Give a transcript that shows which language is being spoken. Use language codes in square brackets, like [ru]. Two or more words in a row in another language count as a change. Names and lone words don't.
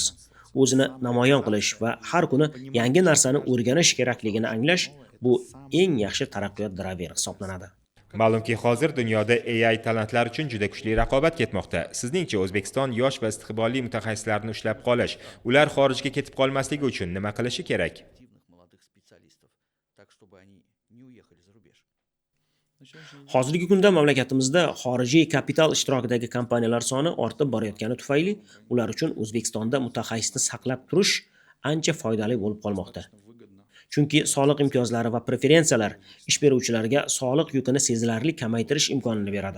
[uz] O'zini namoyon qilish va har kuni yangi narsani o'rganish kerakligini anglash bu eng yaxshi taraqqiyot drayveri hisoblanadi. Ma'lumki, hozir dunyoda AI talantlar uchun juda kuchli raqobat ketmoqda. Sizningcha O'zbekiston yosh va istiqbolli mutaxassislarni ushlab qolish, ular xorijga ketib qolmasligi uchun nima qilishi kerak? [ru] активных молодых специалистов, так чтобы они не уехали за рубеж. [uz] Hozirgi kunda mamlakatimizda xorijiy kapital ishtirokidagi kompaniyalar soni ortib borayotgani tufayli ular uchun O'zbekistonda mutaxassisni saqlab turish ancha foydali bo'lib qolmoqda. Chunki soliq imtiyozlari va preferensiyalar ish beruvchilarga soliq yukini sezilarli kamaytirish imkonini beradi.